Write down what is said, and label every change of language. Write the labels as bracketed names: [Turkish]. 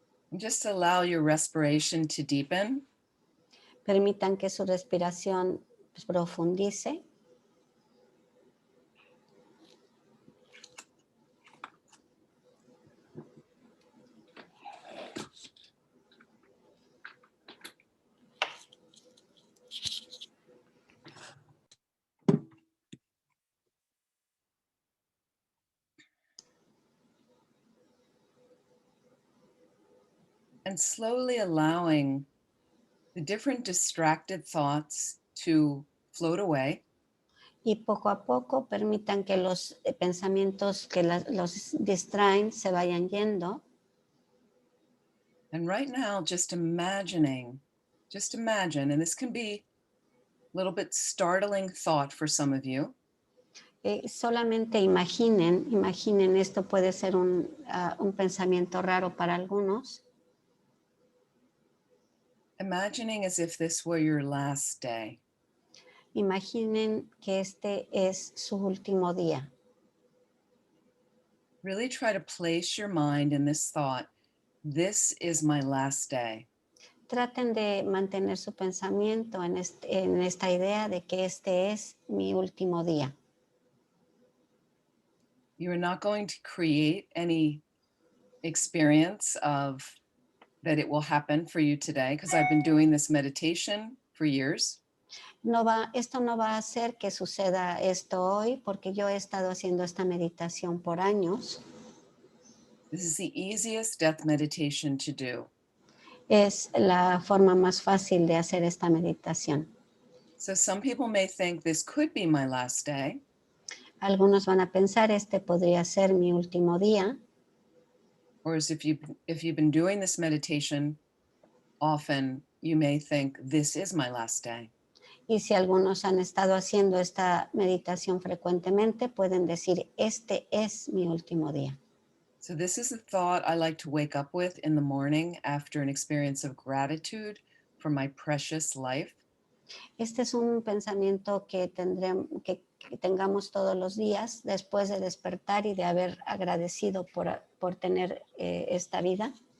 [English] And just allow your respiration to deepen. [Spanish] Permitan que su respiración profundice. [English] And slowly allowing the different distracted thoughts to float away. [Spanish] Y poco a poco permitan que los pensamientos que los distraen se vayan yendo. [English] And right now, just imagine, and this can be a little bit startling thought for some of you. [Spanish] Solamente imaginen, esto puede ser un pensamiento raro para algunos. [English] Imagining as if this were your last day. [Spanish] Imaginen que este es su último día. [English] Really try to place your mind in this thought. This is my last day. [Spanish] Traten de mantener su pensamiento en esta idea de que este es mi último día. [English] You are not going to create any experience of that it will happen for you today, because I've been doing this meditation for years. [Spanish] Esto no va a hacer que suceda esto hoy, porque yo he estado haciendo esta meditación por años. [English] This is the easiest death meditation to do. [Spanish] Es la forma más fácil de hacer esta meditación. [English] So some people may think this could be my last day. [Spanish] Algunos van a pensar, este podría ser mi último día. [English] Or as if you've been doing this meditation often, you may think this is my last day. [Spanish] Y si algunos han estado haciendo esta meditación frecuentemente, pueden decir, este es mi último día. [English] So this is a thought I like to wake up with in the morning after an experience of gratitude for my precious life. [Spanish] Este es un pensamiento que tengamos todos los días después de despertar y de haber agradecido por tener esta vida.